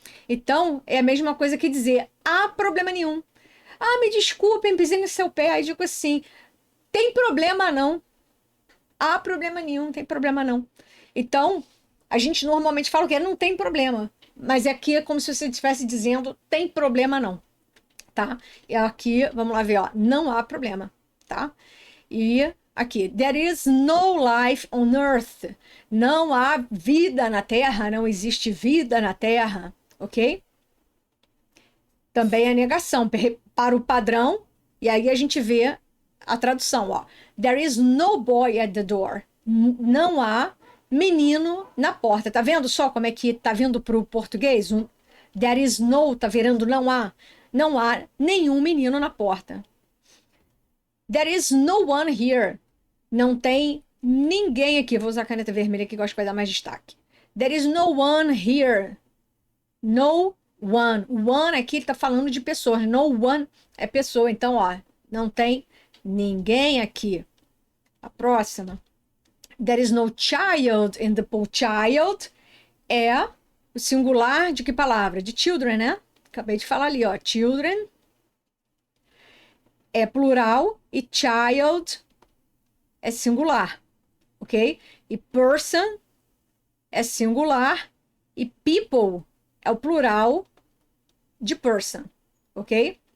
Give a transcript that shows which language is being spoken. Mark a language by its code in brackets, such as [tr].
[pt] Então, é a mesma coisa que dizer há problema nenhum. Ah, me desculpem, pisei no seu pé. Aí digo assim, tem problema não. Há problema nenhum, tem problema não. Então, a gente normalmente fala que não tem problema. Mas aqui é como se você estivesse dizendo tem problema não. Tá? E aqui, vamos lá ver, ó, não há problema, tá? E aqui, [en] there is no life on earth. [pt] Não há vida na Terra, não existe vida na Terra, ok? Também é negação para o padrão, e aí a gente vê a tradução, ó. [en] There is no boy at the door. [pt] Não há menino na porta. Tá vendo só como é que tá vindo para o português? [en] There is no, [pt] tá virando não há. Não há nenhum menino na porta. [en] There is no one here. [pt] Não tem ninguém aqui. Vou usar a caneta vermelha que gosto que vai dar mais destaque. [en] There is no one here. No one. [pt] One aqui está falando de pessoas. [en] No one [pt] é pessoa. Então, ó, não tem ninguém aqui. A próxima. [en] There is no child in the pool. [pt] Child é o singular de que palavra? De children, né? Acabei de falar ali, ó. Children é plural e child é singular, ok? E person é singular e people é o plural de person, ok?